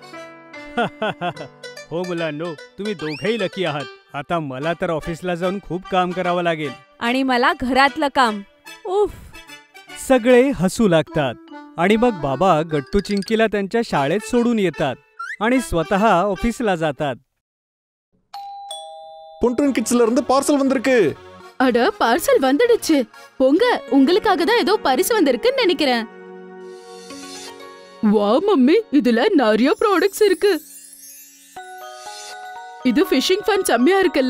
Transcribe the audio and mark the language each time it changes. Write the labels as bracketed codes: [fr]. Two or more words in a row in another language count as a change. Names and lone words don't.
[mr] हो मुलांनो, तुम्ही दोघेही लकी आहात. आता मला तर ऑफिसला जाऊन खूप काम करावं लागेल. आणि मला घरातलं काम. उफ. सगळे हसू लागतात आणि मग बाबा गट्टू चिंकीला त्यांच्या शाळेत सोडून येतात आणि स्वतः ऑफिसला जातात. [ta] பொன்டன் கிட்ஸ்ல இருந்து பார்சல் வந்திருக்கு. அட, பார்சல் வந்துடுச்சு. போங்க, உங்களுக்காக தான் ஏதோ பரிசு வந்திருக்குன்னு நினைக்கிறேன். வா மம்மி, இதுல நிறைய ப்ராடக்ட்ஸ் இருக்கு. இது ஃபிஷிங் ஃபன் செம்மையா இருக்குல்ல?